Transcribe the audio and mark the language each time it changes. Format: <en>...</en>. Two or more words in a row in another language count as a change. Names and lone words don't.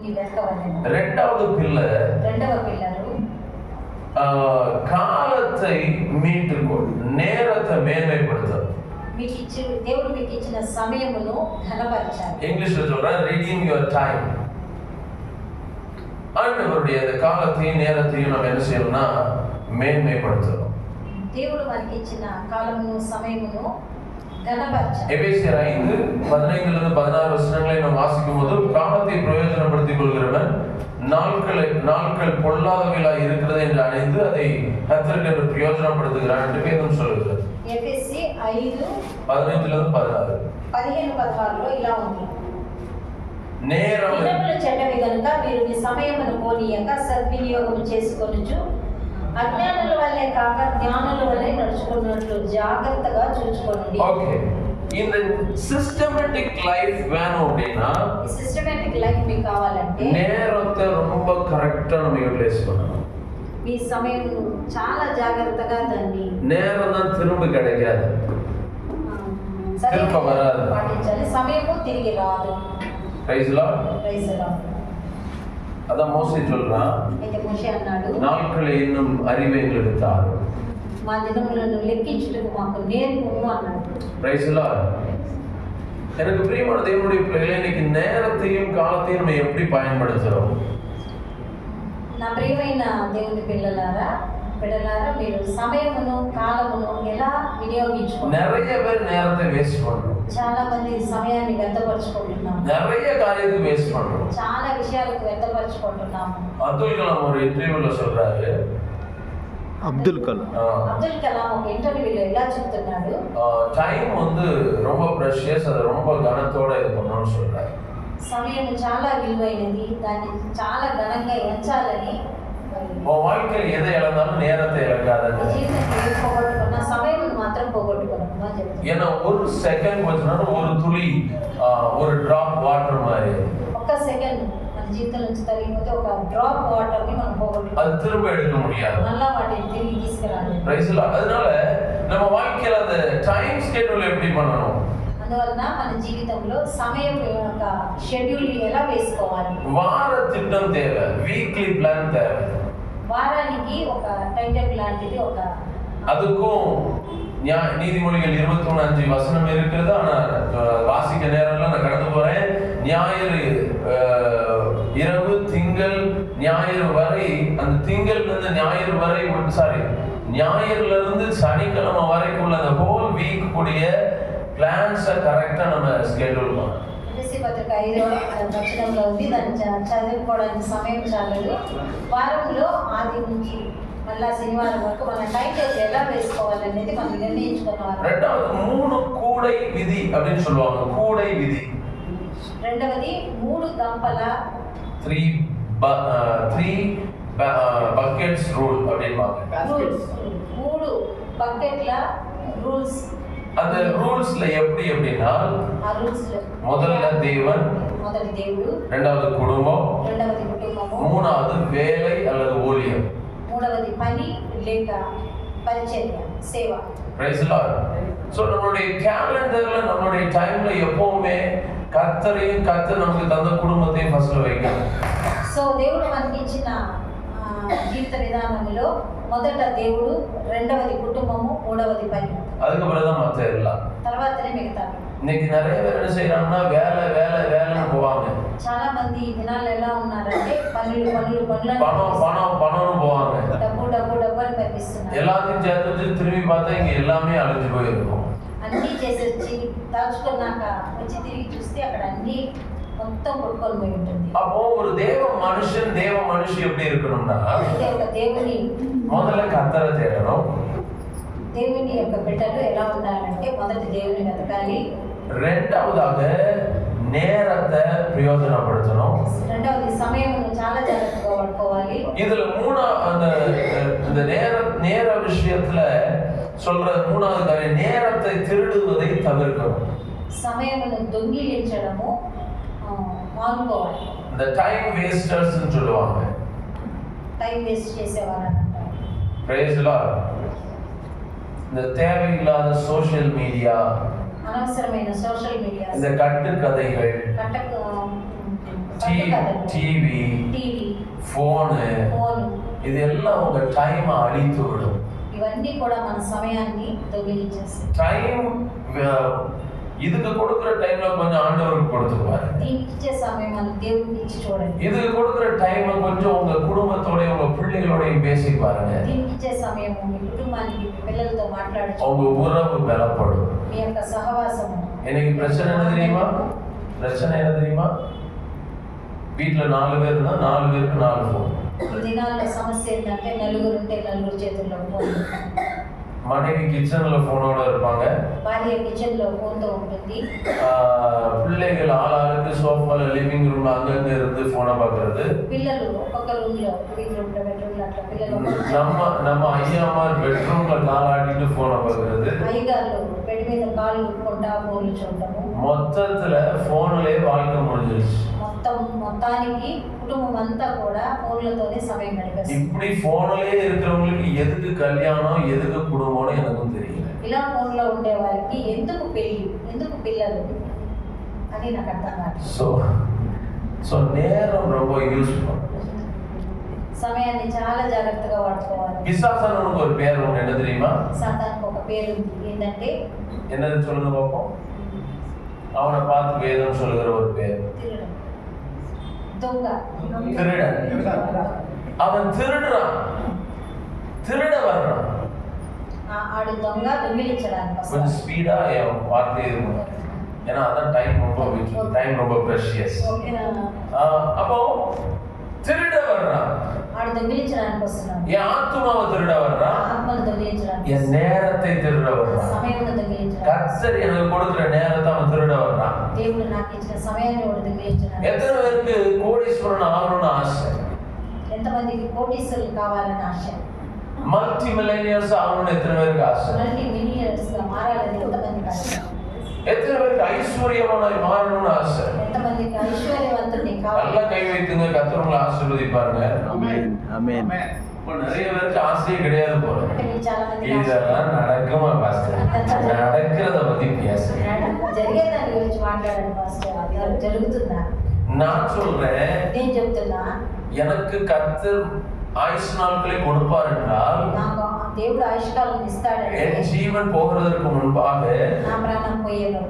<te>రెండవ పిల్లరు</te> <ta>காலத்தை மீட்டுக்கொள், நேரத்தை மேன்மைப்படுத்தும்.</ta> <te>దేవుడు మీకు ఇచ్చిన సమయమును ఘనపరచాలి.</te> <ta>இங்கிலீஷ்ல சொல்றேன்,</ta> <en>redeem your time.</en> <ta>ஆண்டவருடைய அந்த காலத்தையும் நேரத்தையும் நம்ம என்ன செய்யணும்னா மேன்மைப்படுத்தணும்.</ta> <te>దేవుడు మనకి ఇచ్చిన కాలమును సమయమును ఘనపరచాలి.</te> <ta>எபேசியர் 5:15-16 வசனங்களை நாம் வாசிக்கும் போது, காலத்தை பிரயோஜனப்படுத்திக் கொள்கிறவன் நாட்கள் பொல்லாதவைகளாய் இருக்கிறது என்று அணைந்து அதை கர்த்தருக்கு பிரயோஜனப்படுத்துகிறான் என்று வேதம் சொல்லுகிறது. எபேசி 5:15-16</ta> <te>15-16లో ఇలా ఉంది. నేరం దినములు చెడ్డవి గనుక మీరు మీ సమయమును పోనీయక సద్వినియోగము చేసుకొనుచు అజ్ఞానుల వల్లే కాక జ్ఞానుల వల్లే నడుచుకున్నట్లు జాగ్రత్తగా చూచుకోండి. ఓకే,</te> <ta>இந்த</ta> <en>systematic life</en> <ta>வேணும் அப்படினா,</ta> <en>systematic life</en> <te>మీకు కావాలంటే</te> <ta>நேரத்தை ரொம்ப கரெக்ட்டா நம்ம யூட்டிலைஸ் பண்ணணும்.</ta> <te>మీ సమయం చాలా జాగ్రత్తగా దాన్ని,</te> <ta>நேரம் தான் திரும்ப கிடைக்காது, திரும்ப வராது,</ta> <te>పాటించాలి. సమయము తిరిగి రాదు.</te> <en>praise Lord.</en> <ta>அத மோசே சொல்றான்,</ta> <te>అయితే మోషే అన్నాడు,</te> <ta>நாட்களை இன்னும் அறிவை எங்களுக்கு தாரும்,</ta> <te>మా దినములను లెక్కించుటకు మాకు నేర్పుము అన్నాడు.</te> <en>praise Lord.</en> <ta>எனக்கு பிரியமான தேவனுடைய பிள்ளைகளே, இன்னைக்கு நேரத்தையும் காலத்தையும் நம்ம எப்படி பயன்படுத்துறோம்?</ta> <te>నా ప్రియమైన దేవుని పిల్లలారా మీరు సమయమును కాలమును ఎలా వినియోగించుకుంటారు?</te> <ta>நிறைய பேர் நேரத்தை வேஸ்ட் பண்றோம்.</ta> <te>చాలా మంది సమయాన్ని వ్యర్థపరచుకుంటున్నాం.</te> <ta>நிறைய காரியத்துக்கு வேஸ்ட் பண்றோம்.</ta> <te>చాలా విషయాలకు వ్యర్థపరచుకుంటున్నాం.</te> <ta>அப்துல் கலாம் ஒரு இன்டர்வியூல சொல்றாரு, அப்துல்</ta> <te>கலாம் ఒక ఇంటర్వ్యూలో ఇలా చెప్తున్నాడు,</te> <ta>டைம் வந்து ரொம்ப பிரஷியஸ், அது ரொம்ப கனத்தோட இது பண்ணணும்னு சொல்றாரு.</ta> <te>సమయం చాలా విలువైనది, దాన్ని చాలా ఘనంగా ఎంచాలని.</te> <ta>உன் வாழ்க்கையில் எதை இழந்தாலும் நேரத்தை இழக்காதங்க.</ta> <te>జీవితంలో పోగొట్టుకున్న సమయం మాత్రం పోగొట్టుకోను.</te> <ta>ஏன்னா ஒரு செகண்ட் போச்சுன்னா ஒரு துளி, ஒரு</ta> <en>drop water</en> <ta>மாதிரி.</ta> <te>ఒక్క సెకండ్ మన జీవితం నుంచి తరిగిపోతే ఒక</te> <en>drop water</en> <te>ని మనం పోగొట్టుకోం.</te> <ta>அது திரும்ப எடுக்க முடியாது.</ta> <te>మళ్ళా వాటిని తిరిగి తీసుకురాలి.</te> <en>praise Lord.</en> <ta>அதனால நம்ம வாழ்க்கையில அந்த</ta> <en>time schedule</en> <ta>எப்படி பண்ணணும்?</ta> <te>అందువలన మన జీవితంలో సమయం యొక్క షెడ్యూల్ ఎలా వేసుకోవాలి?</te> <ta>వార திட்டம் தேவை,</ta> <en>weekly plan</en> <ta>தேவை.</ta> <te>వారానికి ఒక</te> <en>time table</en> <te>లాంటిది ఒక,</te> <ta>அதுக்கும் நீதிமொழிகள் 21:5 வசனம் இருக்குது. ஆனா வாசிக்க நேரம்ல நான் கடந்து போறேன். ஞாயிறு இரவு, திங்கள் ஞாயிறு வரை, அந்த திங்கள்ல இருந்து ஞாயிறு வரை, ஞாயிறுல இருந்து சனிக்கிழமை வரைக்கும் உள்ள அந்த</ta> <en>whole week</en> <ta>கூடிய பிளான்ஸை கரெக்டா நம்ம ஸ்கெட்யூல் பண்ணணும்.</ta> <te>పత్రిక 5వ వచనంలో ఉంది, దాన్ని చదువుకోవడానికి సమయం చాలదు. వారంలో ఆది నుంచి మళ్ళా శనివారం వరకు మన</te> <en>time table</en> <te>ఎలా వేసుకోవాలనేది మనం నిర్ణయించుకోవాలి.</te> <ta>ரெண்டாவது 3 கூடை விதி அப்படின்னு சொல்லுவாங்க. கூடை விதி.</ta> <te>రెండవది 3 గంపల</te> <en>3 buckets rule அப்படின்பாங்க. 3 bucket rules.</en> <ta>அந்த ரூல்ஸ்ல எப்படி அப்படின்னா, முதல்ல தேவன்,</ta> <te>మొదటి దేవుడు,</te> <ta>இரண்டாவது குடும்பம்,</ta> <te>రెండవది కుటుంబము,</te> <ta>மூணாவது வேலை அல்லது ஊழியம்,</ta> <te>మూడవది పని లేక పరిచర్య సేవ.</te> <en>praise Lord.</en> <ta>சோ நம்மளுடைய கேலண்டர்ல, நம்மளுடைய டைம்ல எப்பவுமே கர்த்தரையும் கர்த்தர் நமக்கு தந்த குடும்பத்தையும் ஃபர்ஸ்ட்ல வைக்கணும்.</ta> <te>సో దేవుడు మనకి ఇచ్చిన జీవిత విధానంలో మొదట దేవుడు, రెండవది కుటుంబము, మూడవది పని,</te> <ta>அதுக்கு பிறகுதான் மத்த எல்லாம்,</ta> <te>తర్వాతనే మిగతా.</te> <ta>இன்னைக்கு நிறைய பேர் என்ன செய்யறாங்கன்னா வேலைன்னு போவாங்க.</ta> <te>చాలా మంది ఈ దినాల్లో ఎలా ఉన్నారంటే పనులు</te> <ta>பணம்னு போவாங்க.</ta> <te>డబ్బు అని కనిపిస్తున్నారు.</te> <ta>எல்லாத்தையும் சேர்த்து வச்சு திரும்பி பார்த்தா இங்க எல்லாமே அழிஞ்சு போயிருக்கும்.</ta> <te>అన్నీ చేసేసి దాచుకున్నాక వచ్చి తిరిగి చూస్తే అక్కడ అన్నీ మొత్తం కొట్టుకొని పోయి ఉంటుంది.</te> <ta>அப்போ ஒரு தேவ மனுஷி எப்படி இருக்கணும்னா,</ta> <te>దేవుని</te> <ta>முதல்ல கர்த்தரை தேடணும்.</ta> <te>దేవుని యొక్క బిడ్డలు ఎలా ఉండాలంటే మొదటి దేవుని వెతకాలి.</te> <ta>రెండవதாக நேரத்தை பிரயோஜனப்படுத்தணும்.</ta> <te>రెండవది సమయమును చాలా జాగ్రత్తగా వాడుకోవాలి.</te> <ta>இதுல இந்த நேர விஷயத்துல சொல்ற மூணாவது காரியம், நேரத்தை திருடுவதை தவிர்க்கணும்.</ta> <te>సమయమును దొంగిలించడము మానుకోవాలి.</te> <ta>இந்த</ta> <en>time wasters</en> <ta>ன்னு சொல்லுவாங்க.</ta> <en>time waste</en> <te>చేసేవారు అంటారు.</te> <en>praise the Lord.</en> <ta>இந்த தேவையில்லாத</ta> <en>social media,</en> <te>అనవసరమైన</te> <en>social media,</en> <ta>இந்த கட்டுக்கதைகள், டிவி, ఫోను இதெல்லாம் உங்க டைம் அழித்து விடும்.</ta> <te>ఇవన్నీ కూడా మన సమయాన్ని దొంగిలించేస్తాయి.</te> <ta>டைம் இதுக்கு கொடுக்கிற டைம்ல கொஞ்சம் ஆண்டவருக்கு கொடுத்துருவாரு.</ta> <te>దీనికి ఇచ్చే సమయం మనం దేవుడికి ఇచ్చి చూడండి.</te> <ta>இதுக்கு கொடுக்கிற டைம் கொஞ்சம் உங்க குடும்பத்தோட உங்க பிள்ளைகளோடயும் பேசி பாருங்க.</ta> <te>దీనికి ఇచ్చే సమయం మీ కుటుంబానికి మీ పిల్లలతో మాట్లాడచ్చు.</te> <ta>உங்க உறவு பலப்படும்.</ta> <te>మీ యొక్క సహవాసం.</te> <ta>எனக்கு பிரச்சனை என்ன தெரியுமா? பிரச்சனை என்ன தெரியுமா? வீட்டுல 4 பேர் இருந்தா 4 பேருக்கு 4 ஃபோன்.</ta> <te>ఈ దినాల్లో సమస్య ఏంటంటే నలుగురు ఉంటే నలుగురు చేతుల్లో ఫోన్.</te> <ta>மனைவி கிச்சன்ல போனோட இருப்பாங்க,</ta> <te>భార్య కిచెన్ లో ఫోన్ తో ఉంటుంది,</te> <ta>பிள்ளைகள் ஆளாளுக்கு சோஃபால</ta> <en>living room</en> <ta>அங்கங்க இருந்து போனை பார்க்கறது,</ta> <te>పిల్లలు ఒక్కొక్క రూమ్ లో</te> <en>living room</en> <te>లో బెడ్రూమ్ లో అట్లా పిల్లలు</te> <ta>நம்ம ஐயாமார் பெட்ரூம்ல காலாடிட்டு போனை பார்க்கறது,</ta> <te>అయ్యగారు బెడ్ మీద కాలు ఊపుకుంటా ఫోన్లు చూడటము.</te> <ta>மொத்தத்துல போன்லயே வாழ்க்கை முடிஞ்சிருச்சு.</ta> <te>మొత్తానికి కుటుంబం అంతా కూడా ఫోన్లతోనే సమయం గడిపేస్తారు.</te> <ta>இப்படி போன்லயே இருக்கிறவங்களுக்கு எதுக்கு கல்யாணம் எதுக்கு குடும்பம்னு எனக்கும் தெரியல.</ta> <te>ఇలా ఫోన్లో ఉండే వారికి ఎందుకు పెళ్లి ఎందుకు పిల్లలు అని నాకు అర్థం కాదు.</te> <ta>సో நேரம் ரொம்ப யூஸ் பண்ணணும்.</ta> <te>సమయాన్ని చాలా జాగ్రత్తగా వాడుకోవాలి.</te> <ta>பிசாசனுக்கு ஒரு பேர் உண்டு, என்ன தெரியுமா?</ta> <te>సాతానుకు ఒక పేరు ఉంది, ఏంటంటే</te> <ta>என்னது சொல்லுங்க பாப்போம். அவனை பார்த்து வேதம் சொல்லுகிற ஒரு பேர்</ta> <te>దొంగ,</te> <ta>திருடன். அவன் திருடுறான், திருட வர்றான்.</ta> <te>ఆడు దొంగ దొంగిలించడానికి</te> <ta>கொஞ்சம்</ta> <te>వస్తాడు.</te> <ta>ஸ்பீடா என் வார்த்தை இருக்கும், ஏன்னா அதான் டைம் ரொம்ப ப்ரெஷியஸ். அப்போ திருட வர்றான்,</ta> <te>ఆడు దొంగిలించడానికి వస్తున్నాడు.</te> <ta>என் ஆத்துமாவை திருட வர்றான்,</ta> <te>ఆత్మను దొంగిలించడానికి,</te> <ta>என் நேரத்தை திருட வர்றான்.</ta> <te>సమయాన్ని దొంగిలించడానికి,</te> <ta>கர்த்தர் எனக்கு கொடுக்கிற நேரத்தை அவன் திருட வர்றான்.</ta> <te>దేవుడు నాకు ఇచ్చిన సమయాన్ని వాడు దొంగిలించడానికి.</te> <ta>எத்தனை பேருக்கு கோடீஸ்வரன் ஆகணும்னு ஆசை?</ta> <te>ఎంతమందికి కోటీశ్వరులు కావాలని ఆశ?</te> <en>multi millionaires</en> <ta>ஆகணும்னு எத்தனை பேருக்கு ஆசை?</ta> <en>multi millionaires</en> <te>గా మారాలని ఎంతమందికి ఆశ?</te> <ta>எத்தனை பேருக்கு ஐஸ்வர்யமானாய் மாறணும்னு ஆசை?</ta> <te>ఎంతమందికి ఐశ్వర్యవంతుని కావాలి?</te> <ta>நல்லா கை வைத்துங்க, கர்த்தர் உங்களை ஆசீர்வதிப்பாருங்க.</ta> <te>ఆమేన్ ఆమేన్.</te> <ta>இப்போ நிறைய பேருக்கு ஆசையே கிடையாது போல.</ta> <te>అంటే మీకు చాలా మందికి ఆశ.</te> <ta>இதெல்லாம் நடக்குமா பாஸ்டர்? நடக்கிறத பத்தி பேசுறேன்.</ta> <te>జరిగే దాని గురించి మాట్లాడండి పాస్టర్. అది జరుగుతుందా?</te> <ta>நான் சொல்றேன்,</ta> <te>నేను చెప్తున్నా,</te> <ta>எனக்கு கர்த்தர் ஆயுசு நாட்களை கொடுப்பார் என்றால்,</ta> <te>నాకు దేవుడు ఆయుష్కాలం ఇస్తాడంటే,</te> <ta>என் ஜீவன் போகிறதற்கு முன்பாக</ta> <te>నా ప్రాణం పోయే లోపల</te>